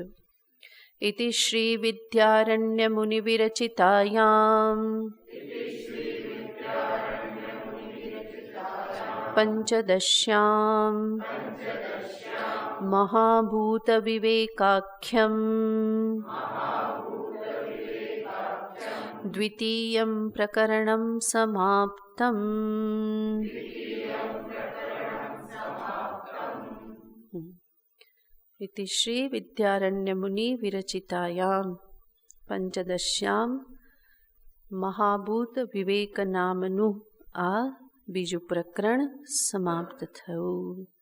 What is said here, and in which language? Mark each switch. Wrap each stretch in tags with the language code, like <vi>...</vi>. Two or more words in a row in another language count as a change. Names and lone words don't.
<sa>ઇતિ શ્રી વિદ્યારણ્ય મુનિ વિરચિતાયામ પંચદશ્યામ મહાભૂત વિવેકાખ્યમ द्वितीयं प्रकरणं समाप्तम्। इति श्री विद्यारण्यमुनि विरचितायां पंचदश्यां महाभूत विवेक</sa> <gu>નામનું આ બીજું પ્રકરણ સમાપ્ત થયું।</gu>